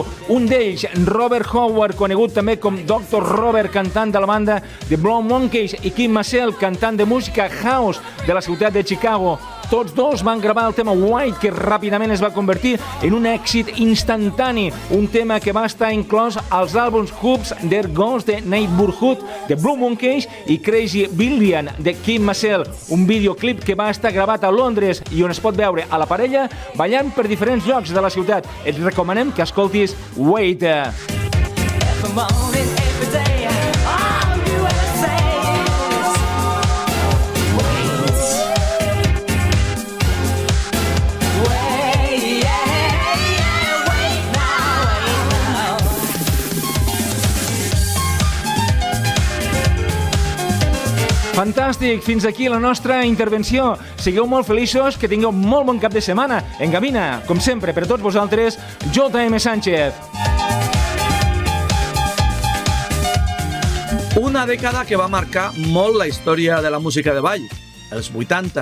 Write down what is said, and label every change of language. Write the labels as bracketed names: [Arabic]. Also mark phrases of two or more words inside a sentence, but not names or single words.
[Catalan] Un d'ells, Robert Howard, conegut també com Dr. Robert, cantant de la banda The Blue Monkeys, i Kim Massell, cantant de música house de la ciutat de Chicago. Tots dos van gravar el tema White, que ràpidament es va convertir en un èxit instantani, un tema que va estar inclòs als àlbums Hoops, There Goes the Neighborhood de Blue Monkeys i Crazy Billion de Kim Massell, un videoclip que va estar gravat a Londres i on es pot veure a la parella ballant per diferents llocs de la ciutat. Et recomanem que escoltis Wait. [English] Every morning, every day, all you ever say is wait. Wait, yeah, wait now. [Catalan] Fantàstic, fins aquí la nostra intervenció. Sigueu molt feliços, que tingueu molt bon cap de setmana. En Gavina, com sempre, per a tots vosaltres, J.M. Sánchez. Una dècada que va marcar molt la història de la música de ball, els 80.